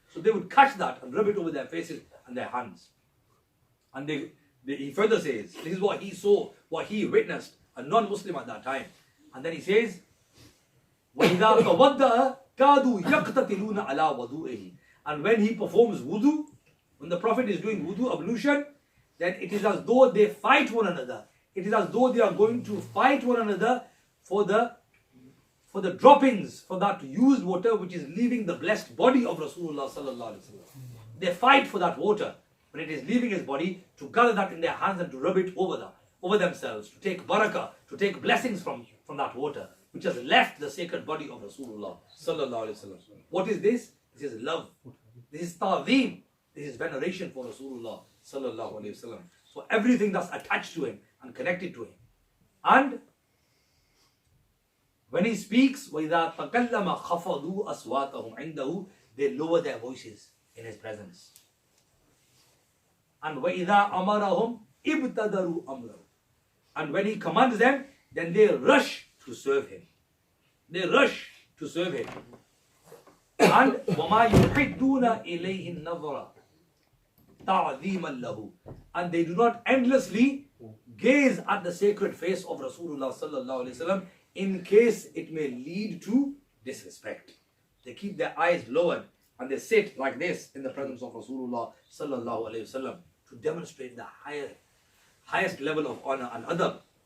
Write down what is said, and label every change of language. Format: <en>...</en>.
<en>So they would catch that and rub it over their faces and their hands. And he further says, this is what he saw, what he witnessed, a non-Muslim at that time. And then he says,</en> <ar>وَإِذَا تَوَضَّأَ كَادُوا يَقْتَتِلُونَ عَلَى وَضُوئِهِ.</ar> <en>And when he performs wudu, when the Prophet is doing wudu ablution, then it is as though they fight one another. It is as though they are going to fight one another for the droppings, for that used water which is leaving the blessed body of Rasulullah sallallahu alaihi wasallam. They fight for that water when it is leaving his body, to gather that in their hands and to rub it over themselves, to take barakah, to take blessings from that water which has left the sacred body of Rasulullah sallallahu alaihi wasallam. What is this? This is love. This is ta'zeem. This is veneration for Rasulullah sallallahu alaihi wasallam. So everything that's attached to him and connected to him. And when he speaks,</en> <ar>وَإِذَا تَكَلَّمَ خَفَضُوا أَصْوَاتَهُمْ عِنْدَهُ,</ar> <en>they lower their voices in his presence.</en> <ar>And وَإِذَا أَمَرَهُمْ إِبْتَدَرُوا أَمْرَهُ.</ar> <en>And when he commands them, then they rush to serve him. They rush to serve him.</en> <ar>And وَمَا يُحِدُّونَ إِلَيْهِ النَّظَرَ تَعْظِيمًا لَهُ.</ar> <en>And they do not endlessly gaze at the sacred face of Rasulullah sallallahu alaihi wasallam in case it may lead to disrespect. They keep their eyes lowered and they sit like this in the presence of Rasulullah sallallahu alaihi wasallam to demonstrate the highest level of honor and adab.</en>